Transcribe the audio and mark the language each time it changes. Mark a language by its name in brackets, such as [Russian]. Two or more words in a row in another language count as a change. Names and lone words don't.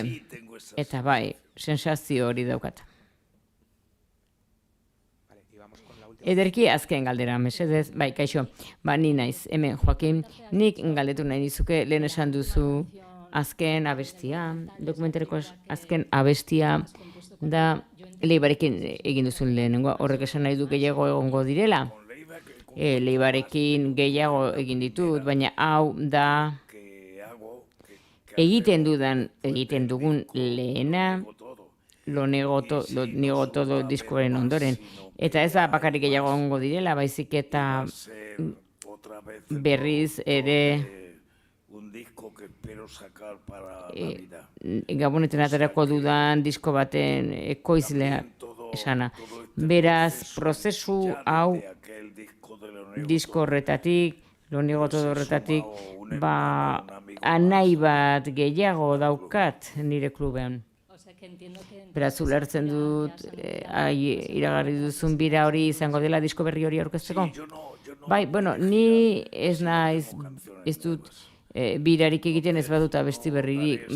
[Basque] Eta bai, sensazio hori daukat. Ederki azken galdera, mesedez, bai, kaixo, ni naiz, hemen, Joakin, nik galdetu nahi nizuke, lehen esan duzu azken abestia, dokumentareko azken abestia da Leibarekin egin duzun lehenengoa, horrek esan nahi du gehiago egongo direla. Leibarekin gehiago egin ditut, baina hau da egiten dugun lehena, lo niego todo diskoaren ondoren. Eta ez da bakarrik gehiago egongo direla, baizik eta berriz ere Gabonetan aterako dudan disko baten ekoizlea esana. Beraz, prozesu hau disko horretatik, lo niego todo horretatik, anai bat gehiago daukat nire klubean. Beraz, ulertzen dut, iragarri duzun bira hori izango dela disko berri hori aurkezteko? Bai, ni ez naiz, ez dut birarik egiten ez badut abesti berririk.